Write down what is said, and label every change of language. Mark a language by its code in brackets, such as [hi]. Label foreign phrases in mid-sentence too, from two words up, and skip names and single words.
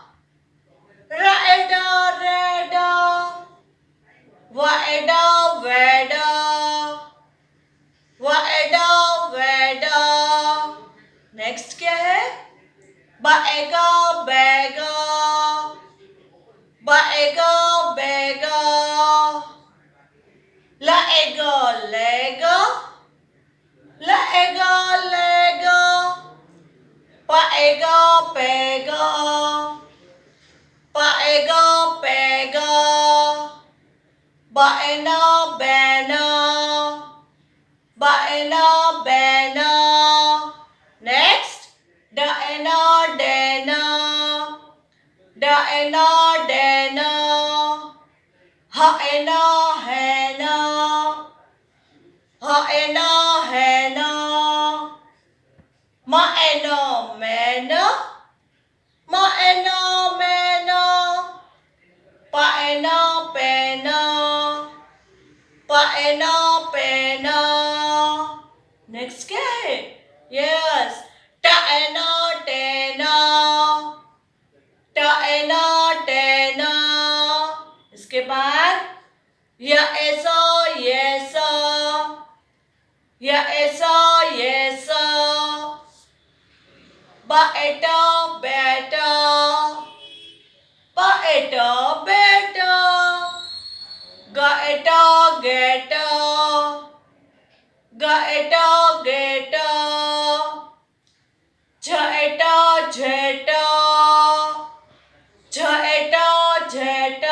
[en] redder, redder, weather, weather, weather, weather. [hi] नेक्स्ट क्या है? बएगा, बेगा, बएगा, बेगा, लाएगा, लेगा, लाएगा, लेगा, पाएगा, पेगा, पाएगा, पेगा, बाएना, बैना, बाएना, बैना. नेक्स्ट, डाएना, डैना, डाएना, डैना, हाएना, हैना, हाएना, हैना, माएना, मैना, माएना, मैना, पाएना, पैना, पाएना, पैना. नेक्स्ट क्या है? [en] यस, टाएना, टैना, टाएना, टैना. [hi] इसके बाद या ऐसा, यैसा, या ऐसा, यैसा, बाएटा, बैटा, बाएटा, बैटा, गाएटा, गेटा, गाएटा, गेटा, झेटा, झेटा, झेटा, झेटा.